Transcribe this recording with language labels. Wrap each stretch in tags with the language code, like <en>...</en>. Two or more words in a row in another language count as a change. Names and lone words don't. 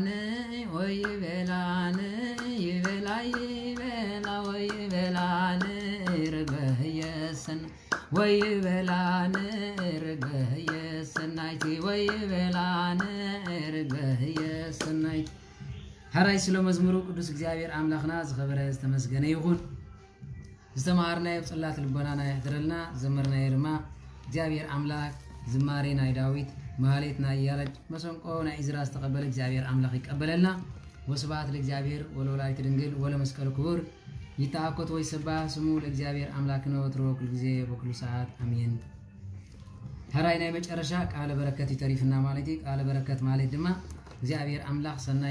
<gez>ወይበላን ይበላ ይበላ ወይበላን ርግበየስን ወይበላን ርግበየስናይቲ ወይበላን ርግበየስናይቲ</gez> <ti>ሕራይ ስለ መዝሙሩ ቅዱስ እግዚአብሔር አምላኽና ዝኸበረ ዝተመስገነ ይኹን ዝተማሃርናዮ ጽላት ልቦናና ይሕድረልና ዘመርናዮ ድማ እግዚአብሔር አምላክ ዝማሬ ናይ ዳዊት ማህሌት ናይ ያረጅ መሰንቆ ናይ ኢዝራ ዝተቀበለ እግዚአብሔር አምላክ ይቀበለልና</ti> <gez>ወስብሐት ለእግዚአብሔር ወለወላዲቱ ድንግል ወለመስቀሉ ክቡር ይታኮት ወይሰባህ ስሙ ለእግዚአብሔር አምላክነ ወትሮ ኩሉ ጊዜ በኩሉ ሰዓት አሜን።</gez> <ti>ሕራይ ናይ መጨረሻ ቃለ በረከት ይተሪፍና ማለት ቃለ በረከት ማለት ድማ እግዚአብሔር አምላክ ሰናይ</ti>